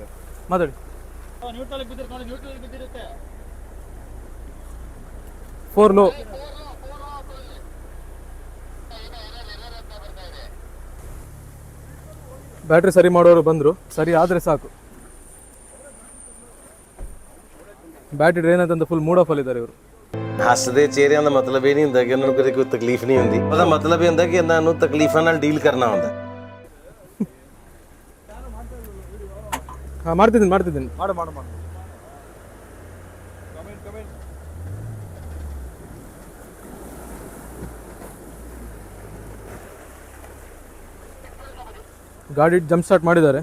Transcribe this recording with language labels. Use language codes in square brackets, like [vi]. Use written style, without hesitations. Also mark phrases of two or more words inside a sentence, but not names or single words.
[kn] ಮಾತಾಡಿ. ಫೋರ್ ಲೋ. ಬ್ಯಾಟ್ರಿ ಸರಿ ಮಾಡೋರು ಬಂದರು, ಸರಿ ಆದರೆ ಸಾಕು. [en] battery drain [kn] ಅಂತ [en] full mood off [kn] ಅಲ್ಲಿದ್ದಾರೆ ಇವರು. [pa] ਹੱਸਦੇ ਚਿਹਰਿਆਂ ਦਾ ਮਤਲਬ ਇਹ ਨਹੀਂ ਹੁੰਦਾ ਕਿ ਉਹਨਾਂ ਨੂੰ ਕਦੇ ਕੋਈ ਤਕਲੀਫ ਨਹੀਂ ਹੁੰਦੀ। ਉਹਦਾ ਮਤਲਬ ਇਹ ਹੁੰਦਾ ਕਿ ਇਹਨਾਂ ਨੂੰ ਤਕਲੀਫਾਂ ਨਾਲ ਡੀਲ ਕਰਨਾ ਹੁੰਦਾ। [kn] ಹಾಂ, ಮಾಡ್ತಿದ್ದೀನಿ ಮಾಡು ಗಾಡಿ [en] jump start [kn] ಮಾಡಿದ್ದಾರೆ.